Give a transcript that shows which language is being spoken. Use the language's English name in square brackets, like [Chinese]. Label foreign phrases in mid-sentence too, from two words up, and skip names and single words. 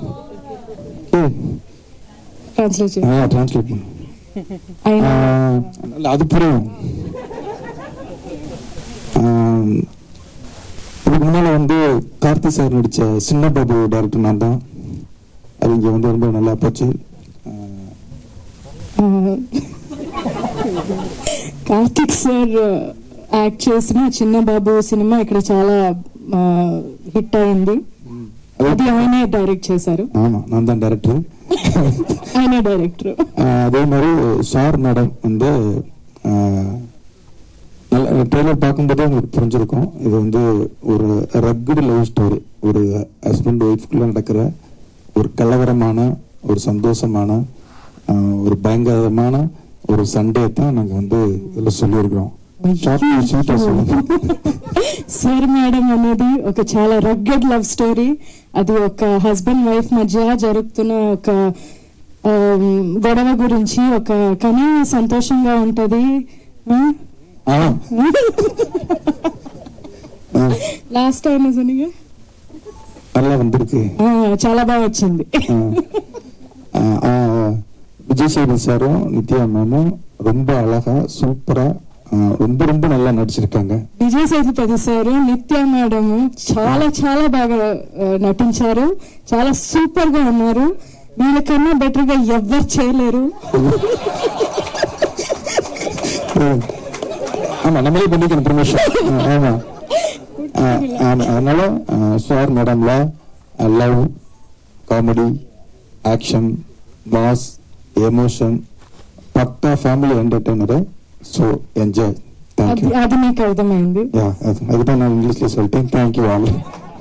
[Tamil] டிரான்ஸ்லேட் பண்ணு. அது புரியும். இதுக்கு முன்னால வந்து கார்த்தி சார் நடிச்ச சின்ன பாபு டைரக்டர் நான் தான். அது இங்க வந்து ரொம்ப நல்லா போச்சு. [Telugu] కార్తిక్ సార్ యాక్ట్ చేసిన చిన్న బాబు సినిమా ఇక్కడ చాలా హిట్ అయింది. అది ఆయనే డైరెక్ట్ చేశారు. [Tamil] நான் தான் டைரக்டர். [Telugu] ఆయనే డైరెక్టర్. [Tamil] அதே மாதிரி சார் மேடம் வந்து ட்ரெய்லர் பார்க்கும்போதே உங்களுக்கு புரிஞ்சிருக்கும். இது வந்து ஒரு [English] rugged love story. [Tamil] ஒரு ஹஸ்பண்ட் ஒய்ஃப்குள்ள நடக்கிற ஒரு கலவரமான, ஒரு சந்தோஷமான, ஒரு பயங்கரமான ஒரு சண்டே தான் நாங்கள் வந்து இதில் சொல்லியிருக்கிறோம். [Telugu] సార్ మేడం అనేది ఒక చాలా [English] rugged love story. [Telugu] అది ఒక [English] husband wife [Telugu] మధ్య జరుగుతున్న ఒక గొడవ గురించి, ఒక కానీ సంతోషంగా ఉంటది. [English] last time சொன்னீங்க [Tamil] நல்லா வந்திருக்கு. [Telugu] చాలా బాగా వచ్చింది. [Tamil] விஜய் சேது சாரும் நித்யா மேமும் ரொம்ப அழகா சூப்பரா ரொம்ப ரொம்ப நல்லா నడిచిருக்காங்க. [Telugu] విజయ్ సేతుపతి సారు నిత్య మేడం చాలా చాలా బాగా నటించారు. చాలా సూపర్ గా ఉన్నారు. వీళ్ళకన్నా బెటర్ గా ఎవ్వరు చేయలేరు. [Tamil] ஆமா, நம்மளே பண்ணிக்கணும் ப்ரமோஷன். ஆமா, அதனால சார் மேடம்ல லவ், காமெடி, ஆக்ஷன், மாஸ், எமோஷன், பக்கா [English] family entertainer. so enjoy. [Telugu] అది మీకు అర్థమైంది. [Tamil] அதுதான் நான் இங்கிலீஷ்ல சொல்லிட்டேன். [English] thank you all.